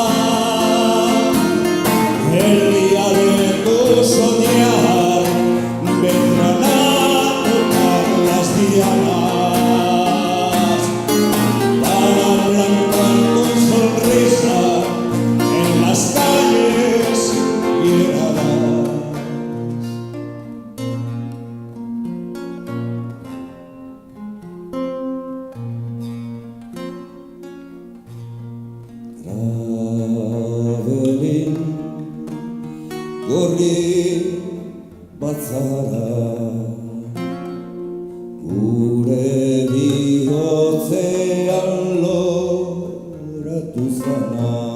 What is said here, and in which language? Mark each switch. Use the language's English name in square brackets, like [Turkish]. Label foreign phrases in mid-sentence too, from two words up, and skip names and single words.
[Spanish] El día de tu soñar vendrán a tocar las dianas para plantar tu sonrisa en las calles hieradas. [Basque] Travelin gorri bazara gure bihotzean loratu zana